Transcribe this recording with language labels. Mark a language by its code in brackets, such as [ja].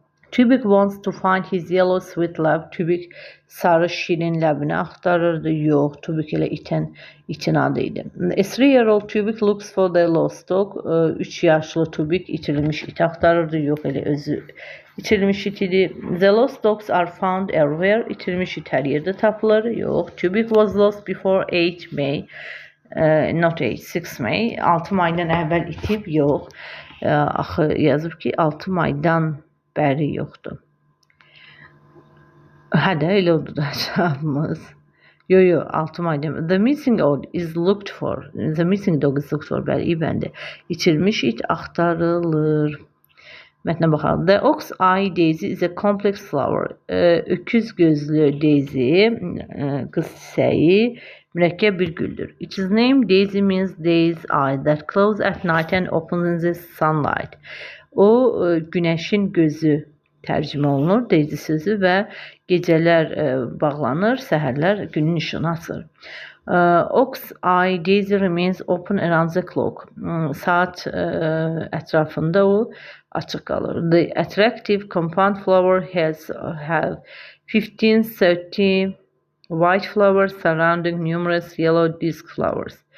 [en] Tubik wants to find his yellow sweet lab. [az] Tubik sarı şirin ləbini axtarırdı. Yox, Tubik elə itin adı idi. [en] A 3-year-old Tubik looks for the lost dog. [az] 3 yaşlı Tubik itirilmiş it axtarırdı. Yox, elə özü itirilmiş it idi. [en] The lost dogs are found everywhere. [az] İtirilmiş it hər yerdə tapılır. Yox, [en] Tubik was lost before 8 May. Not 6 May. [az] 6 maydan əvvəl itib. Yox. Axı yazıb ki, 6 maydan bəri yoxdur. Hə də, elə oldu da cavabımız. Yo, 6 maydan. [en] The missing dog is looked for. The missing dog is looked for. [az] Bəli, bəndə. İçilmiş it axtarılır. Mətnə baxalım. [en] The ox-eye daisy is a complex flower. [az] Öküz gözlü daisy, qız çiçəyi, mürəkkəb bir güldür. [en] It is named daisy means day's eye that closes at night and opens in the sunlight. [az] O, günəşin gözü tərcümə olunur, daisy sözü və gecələr bağlanır, səhərlər günün işığını açır. Ox eye daisy remains open around the clock. Saat ətrafında o açıq qalır. [en] The attractive compound flower have 15-30 white flowers surrounding numerous yellow disc flowers.